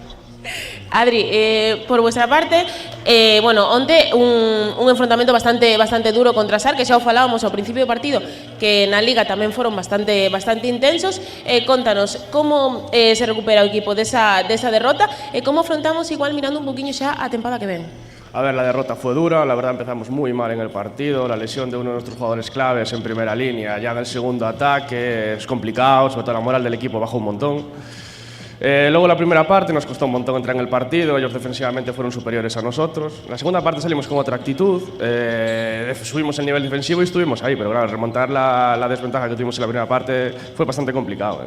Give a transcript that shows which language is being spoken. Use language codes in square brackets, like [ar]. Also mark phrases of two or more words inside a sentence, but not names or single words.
[gl] Adri, [es] por vuestra parte, [gl] onte un enfrontamento bastante duro contra SAR, que xa o falábamos ao principio do partido, que na Liga tamén foron bastante intensos. Contanos como se recupera o equipo desa derrota e como afrontamos igual mirando un poquinho xa a tempada que ven. [es] A ver, la derrota fue dura, la verdad empezamos muy mal en el partido, la lesión de uno de nuestros jugadores claves en primera línea, ya en el segundo ataque es complicado, sobre todo la moral del equipo bajó un montón. Luego la primera parte nos costó un montón entrar en el partido, ellos defensivamente fueron superiores a nosotros. La segunda parte salimos con otra actitud, subimos el nivel defensivo y estuvimos ahí, pero claro, remontar la desventaja que tuvimos en la primera parte fue bastante complicado.